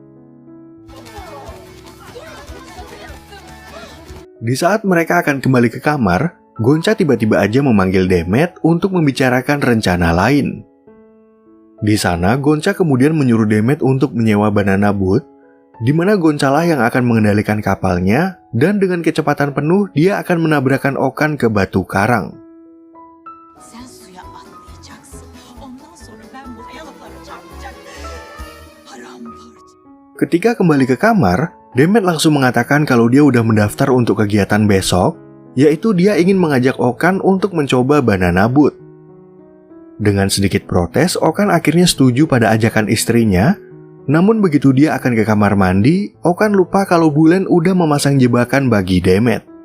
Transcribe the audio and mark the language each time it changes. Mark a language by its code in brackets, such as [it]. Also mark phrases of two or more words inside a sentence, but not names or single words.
[id] Di saat mereka akan kembali ke kamar, Gonca tiba-tiba aja memanggil Demet untuk membicarakan rencana lain. Di sana, Gonca kemudian menyuruh Demet untuk menyewa banana boat, di mana Goncalah yang akan mengendalikan kapalnya, dan dengan kecepatan penuh dia akan menabrakkan Okan ke batu karang. [tr] Sen suya atlayacaksın. Ondan sonra ben buraya laflara çarpacak. Paramparça. [id] Ketika kembali ke kamar, Demet langsung mengatakan kalau dia udah mendaftar untuk kegiatan besok, yaitu dia ingin mengajak Okan untuk mencoba banana boat. Dengan sedikit protes, Okan akhirnya setuju pada ajakan istrinya. Namun begitu dia akan ke kamar mandi, Okan lupa kalau Bulen udah memasang jebakan bagi Demet.